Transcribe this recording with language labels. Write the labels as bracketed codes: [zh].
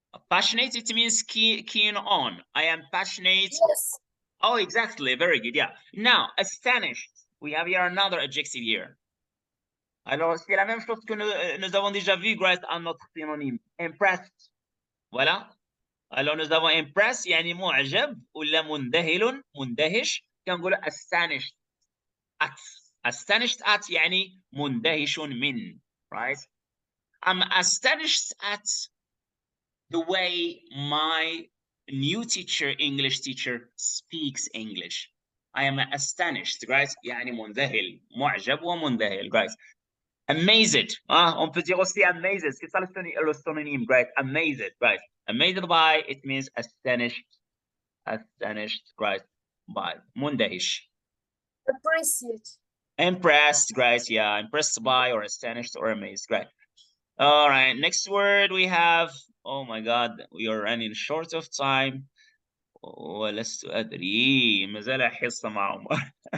[en] Passionate, it means keen on. I am passionate. Yes. Oh, exactly. Very good. Yeah. Now, astonished. We have here another adjective here. [fr] Alors, c'est la même chose que nous avons déjà vu grâce à notre synonyme. [en] Impressed. Voilà. [fr] Alors, nous avons [en] impressed, [ar] يعني معجب ولا مندهل مندهش. كنقول [en] astonished at. Astonished at [ar] يعني مندهش من. [en] Right? I'm astonished at the way my new teacher, English teacher, speaks English. I am astonished, right? [ar] يعني منذهل, معجب ومنذهل, right? [en] Amazed. [fr] On peut dire aussi [en] amazed. [fr] C'est ça le synonyme, right? [en] Amazed, right? Amazed by, it means astonished. Astonished, right? By. [ar] مندهش. [en] Appreciate. Impressed, right? Yeah, impressed by or astonished or amazed, right? All right, next word we have, oh my God, we are running short of time. [ar] ولست أدري ما زال حصة مع عمر.